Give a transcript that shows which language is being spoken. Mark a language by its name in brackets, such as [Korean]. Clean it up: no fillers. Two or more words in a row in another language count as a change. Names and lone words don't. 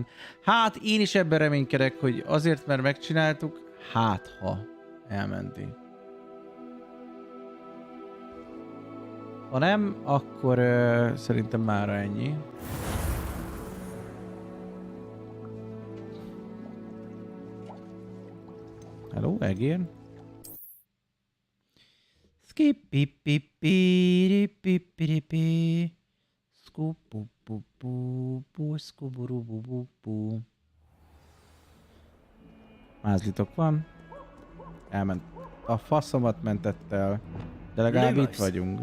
[Hungarian] Hát én is ebben reménykedek, hogy azért, mert megcsináltuk, hát ha elmenti. Ha nem, akkor szerintem mára ennyi. Hello, egér. Skip-pip-pip-pip-pip-pip-pip. Skup-pup-pup-pup-pup-skuburubububu. Mázlitok van. Elment. A faszomat mentett el. De legalább itt vagyunk.